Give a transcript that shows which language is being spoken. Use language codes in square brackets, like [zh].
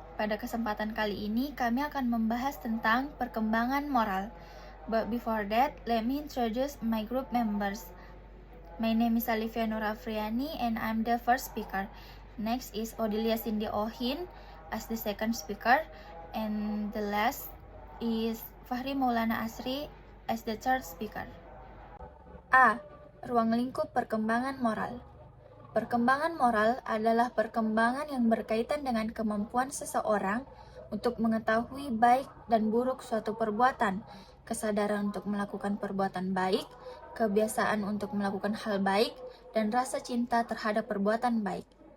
[id] Pada kesempatan kali ini kami akan membahas tentang perkembangan moral. [en] But before that, let me introduce my group members. My name is Alifia Nur Afriani and I'm the first speaker. Next is Odilia Cindy Ohin as the second speaker, and the last is Fahri Maulana Asri as the third speaker. [id] A. Ruang lingkup perkembangan moral. Perkembangan moral adalah perkembangan yang berkaitan dengan kemampuan seseorang untuk mengetahui baik dan buruk suatu perbuatan, kesadaran untuk melakukan perbuatan baik, kebiasaan untuk melakukan hal baik, dan rasa cinta terhadap perbuatan baik.